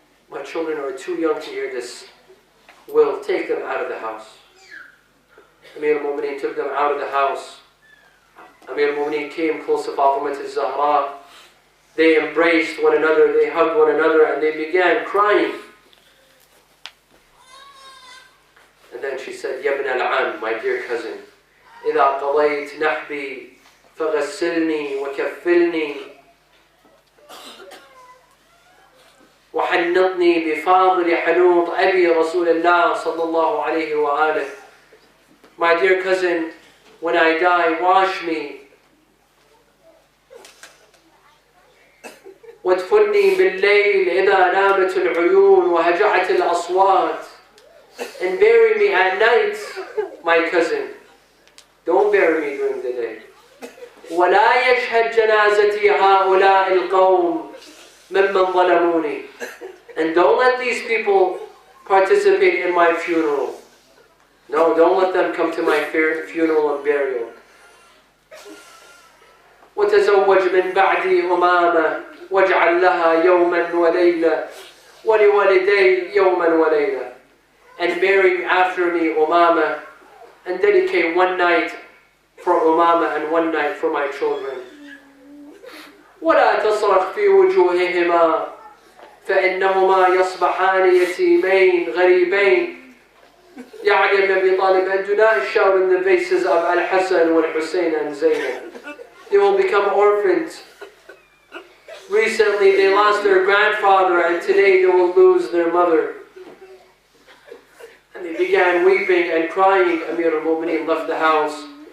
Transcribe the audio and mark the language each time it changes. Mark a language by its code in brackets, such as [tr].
[en] My children are too young to hear this will. Take them out of the house. Amir al-Mu'mineen took them out of the house. Amir al-Mu'mineen came close to Fatima al-Zahra. They embraced one another, they hugged one another, and they began crying. And then she said, [ar] Ya ibn al-Am, [en] my dear cousin, [ar] إِذَا قَضَيْتْ نَحْبِي فَغَسِّلْنِي وَكَفِّلْنِي وحنطني بفاضل حنوط أبي رسول الله صلى الله عليه وآله. [en] My dear cousin, when I die, wash me. [ar] وادفني بالليل إذا نامت العيون وهجعت الأصوات. [en] And bury me at night, my cousin. Don't bury me during the day. [ar] ولا يشهد جنازتي هؤلاء القوم ممن ظلموني. [en] And don't let these people participate in my funeral. No, don't let them come to my funeral and burial. [ar] وتزوج من بعدي أمامة واجعل لها يوما وليلة ولوالدي يوما وليلة. [en] And marry after me Umama, and dedicate one night for Umama and one night for my children. [ar] ولا تصرخ في وجوههما فإنهما يصبحان يتيمين غريبين. [en] Ya Ali ibn Abi Talib, and do not shout in the faces of Al-Hassan and Hossein and Zaynab. They will become orphans. Recently they lost their grandfather, and today they will lose their mother. And they began weeping and crying. Amir al-Mu'mineen left the house.